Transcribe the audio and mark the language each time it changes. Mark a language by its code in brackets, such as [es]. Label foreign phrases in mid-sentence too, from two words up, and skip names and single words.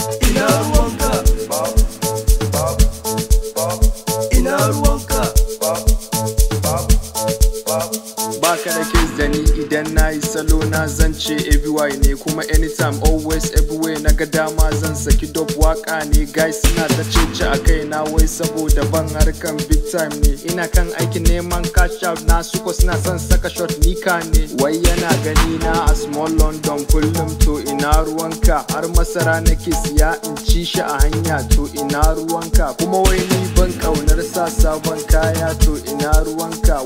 [ha] Ina ruwanka? Ina ruwanka? Baka da case da ni idan na yi salo na zan ce A B Y ne, kuma [en] anytime, always, everywhere [ha] na ga dama zan saki dope waka ne. Guys suna ta cece a kai na wai saboda ban harka kan [en] big time [ha] ne. Ina kan aikin neman [en] cash out [ha] na su ko suna son saka shot nika ne. Wai yana gani na a small London kullum to ina ruwanka? Har masara nake siya in ci shi a hanya to ina ruwanka? Kuma wai ni ban ƙaunar sa sabon kaya to ina ruwanka?